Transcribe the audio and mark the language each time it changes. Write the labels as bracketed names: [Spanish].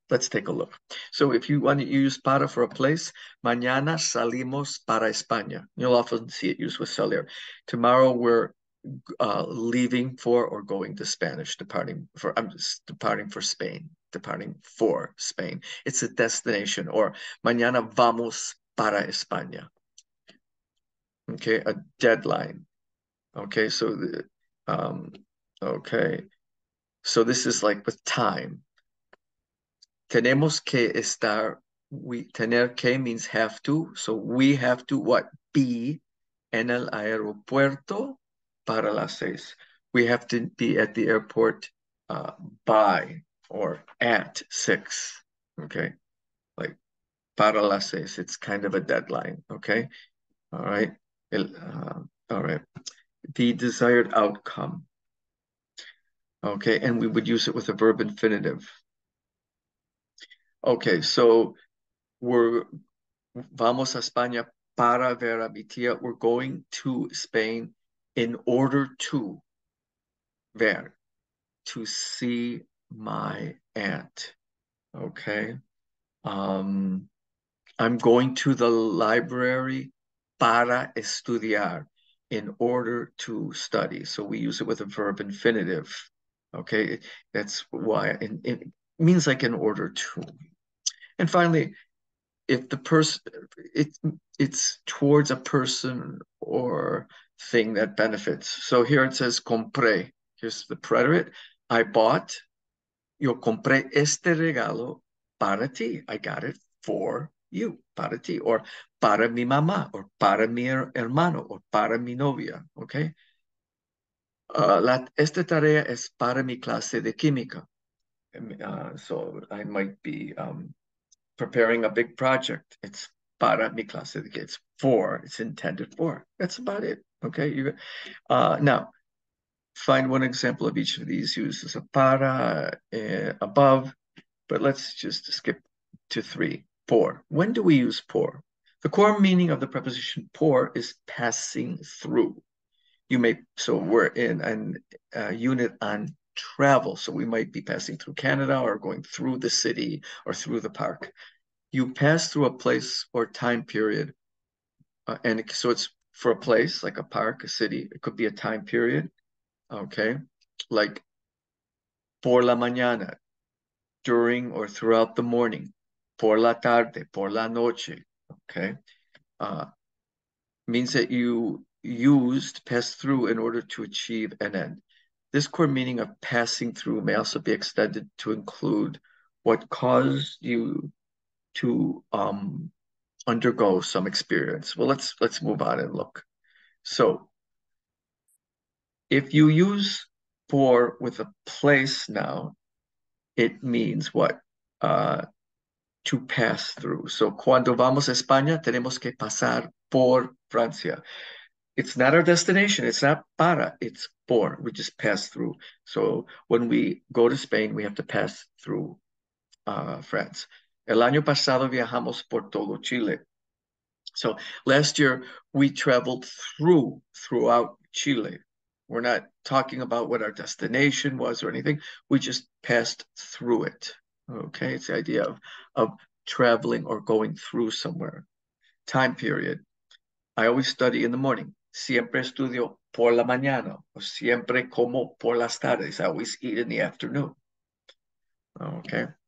[English] Let's take a look. So if you want to use para for a place, [Spanish] mañana salimos para España. [English] You'll often see it used with salir. Tomorrow we're leaving for or going to Spanish, departing for Spain, departing for Spain. It's a destination, or [Spanish] mañana vamos para España. [English] Okay, a deadline. Okay, so okay, so this is like with time. [Spanish] Tenemos que estar. Tener que [English] means have to, so we have to what? [Spanish] Be en el aeropuerto para las 6. [English] We have to be at the airport by or at 6. Okay, like [Spanish] para las 6. [English] It's kind of a deadline. Okay, all right. All right. The desired outcome. Okay, and we would use it with a verb infinitive. [Spanish] Okay, so vamos a España para ver a mi tía. [English] We're going to Spain in order to [Spanish] ver, [English] to see my aunt. Okay. I'm going to the library [Spanish] para estudiar, [English] in order to study. So we use it with a verb infinitive. Okay, that's why it means like in order to. And finally, if the person, it's towards a person or thing that benefits. So here it says compré. Here's the predicate. I bought. [Spanish] Yo compré este regalo para ti. [English] I got it for you, [Spanish] para ti, or para mi mamá, or para mi hermano, or para mi novia. Okay. Esta tarea es para mi clase de química. [English] So I might be preparing a big project. [Spanish] It's para mi clase de química. [English] It's for. It's intended for. That's about it. Okay. Now, find one example of each of these uses. A para above, but let's just skip to 3. Por. When do we use por? The core meaning of the preposition por is passing through. So we're in a unit on travel. So we might be passing through Canada or going through the city or through the park. You pass through a place or time period. And so it's for a place like a park, a city. It could be a time period. Okay. Like [Spanish] por la mañana, [English] during or throughout the morning. [Spanish] Por la tarde, por la noche. [English] Okay. Means that you passed through in order to achieve an end. This core meaning of passing through may also be extended to include what caused you to undergo some experience. Well, let's move on and look. So if you use por with a place now, it means what? To pass through. [Spanish] So cuando vamos a España, tenemos que pasar por Francia. [English] It's not our destination. It's not para. It's por. We just pass through. So when we go to Spain, we have to pass through France. [Spanish] El año pasado viajamos por todo Chile. [English] So last year we traveled throughout Chile. We're not talking about what our destination was or anything. We just passed through it. Okay, it's the idea of traveling or going through somewhere. Time period. I always study in the morning. [Spanish] Siempre estudio por la mañana. Or siempre como por las tardes. [English] I always eat in the afternoon. Okay.